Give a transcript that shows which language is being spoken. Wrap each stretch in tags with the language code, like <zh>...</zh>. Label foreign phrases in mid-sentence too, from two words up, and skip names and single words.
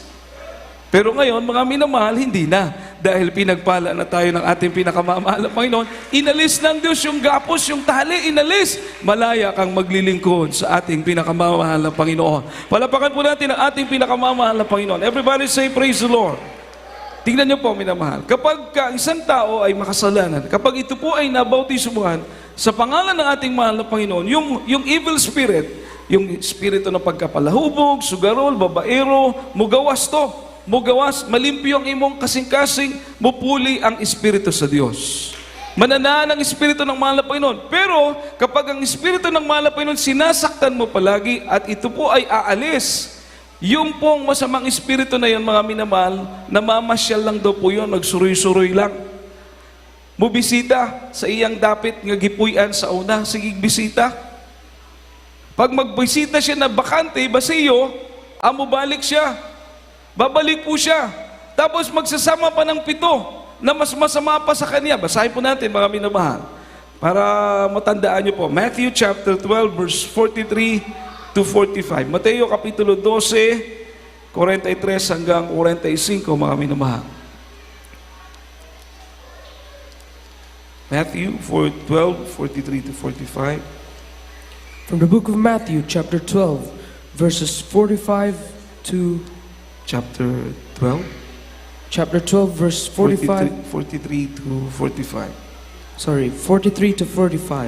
<tl>Pero ngayon, mga minamahal, hindi na. Dahil pinagpala na tayo ng ating pinakamamahal na Panginoon, inalis ng Diyos yung gapos, yung tali, inalis. Malaya kang maglilingkod sa ating pinakamamahal na Panginoon. Palapakan po natin ang ating pinakamamahal na Panginoon.</tl> <en>Everybody say, praise the Lord.</en> <tl>Tingnan niyo po, minamahal. Kapag isang tao ay makasalanan, kapag ito po ay nabautismuhan, sa pangalan ng ating mahal na Panginoon, yung</tl> <en>evil spirit,</en> <tl>yung espiritu ng pagkapalahubog, sugarol, babaero,</tl> <ceb>mugawas to. Mugawas, malimpyo ang imong kasing-kasing, mupuli ang espiritu sa Diyos.</ceb> <tl>Mananaan ang espiritu ng mahal na Panginoon. Pero kapag ang espiritu ng mahal na Panginoon sinasaktan mo palagi at ito po ay aalis, yung pong masamang espiritu na yun, mga minamahal, namamasyal lang daw po yun,</tl> <ceb>nagsuroy-suroy lang. Mubisita sa iyang dapit nga gipuy-an sa una, sige bisita. Pag magbisita siya na bakante, basiyo, balik siya.</ceb> <tl>Babalik po siya. Tapos magsasama pa ng 7 na mas masama pa sa kanya. Basahin po natin, mga minamahal, para matandaan niyo po.</tl> <en>Matthew chapter 12, verse 43 to 45.</en> <tl>Mateo kapitulo 12, 43 hanggang 45, mga minamahal.</tl> <en>Matthew 12, 43 to 45. From the book of Matthew, chapter 12, verses 45 to... Chapter 12? Chapter 12, verse 45... 43 to 45. Sorry, 43 to 45.</en>